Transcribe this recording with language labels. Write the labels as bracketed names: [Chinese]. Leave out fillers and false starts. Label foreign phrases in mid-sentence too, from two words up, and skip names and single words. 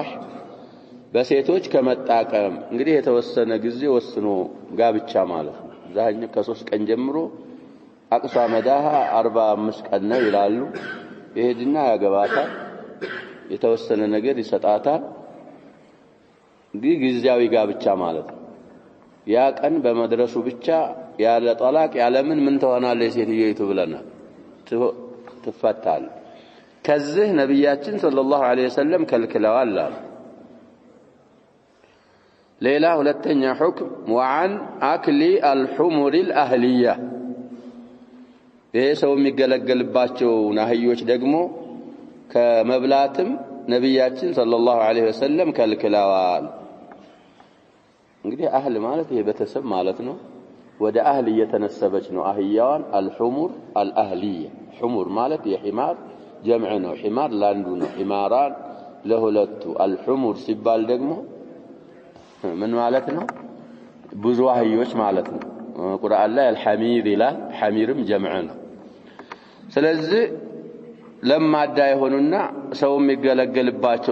[Amharic] በሴቶች ከመጣቀም እንግዲህ የተወሰነ ጊዜ ወስኖ ጋብቻ ማለት ነው። ዛኛ ከ3 ቀን ጀምሮ አቅሷ መዳሃ 45 ቀን ነው ይላሉ። ይሄድና ያገባታል፣ የተወሰነ ነገር ይሰጣታል። እንግዲህ ጊዜያዊ ጋብቻ ማለት ነው። ያ ቀን በመድረሱ ብቻ ያለ ጠላቅ ያለ ምን ትሆናለች ሴትዮይቱ ብለናል፣ ትፈታል። ከዚህ ነብያችን [Arabic] صلى الله عليه وسلم [Amharic] ከልክለዋል አሉ። ሌላ ሁለተኛ ሁክም [Arabic] وعن أكل الحمر الأهلية [Amharic] ይሄ ሰው የሚገለገልባቸው ናህዮች ደግሞ ከመብላትም ነብያችን [Arabic] صلى الله عليه وسلم [Amharic] ከልክለዋል። እንግዲህ አህል ማለት ይሄ ቤተሰብ ማለት ነው። ወደ አህል እየተነሰበች ነው አህያዋን [Arabic] الحمر الأهلية። [Amharic] حمر ማለት የሂማር ጀምዕ ነው። ሂማር ላንዱ ነው፣ ሂማራን ለሁለቱ። الحمر ሲባል ደግሞ ምን ማለት ነው? ብዙ አህዮች ማለት ነው። ቁርአን ላይ الحمير ይላል፣ ሐሚርም ጀምዕ ነው። ስለዚህ ለማዳ የሆኑና ሰው የሚገለገልባቸው